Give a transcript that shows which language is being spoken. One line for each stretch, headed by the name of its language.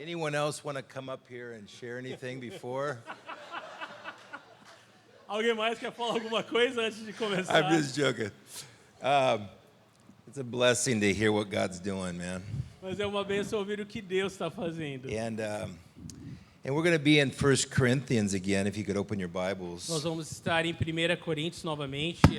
English: Anyone else want to come up here and share anything before?
Portuguese: Alguém mais quer falar alguma coisa antes de começar?
English: I'm just joking. It's a blessing to hear what God's doing, man.
Portuguese: Mas é uma bênção ouvir o que Deus está fazendo.
English: And we're going to be in 1 Corinthians again, if you could open your Bibles.
Portuguese: Nós vamos estar em 1 Coríntios novamente.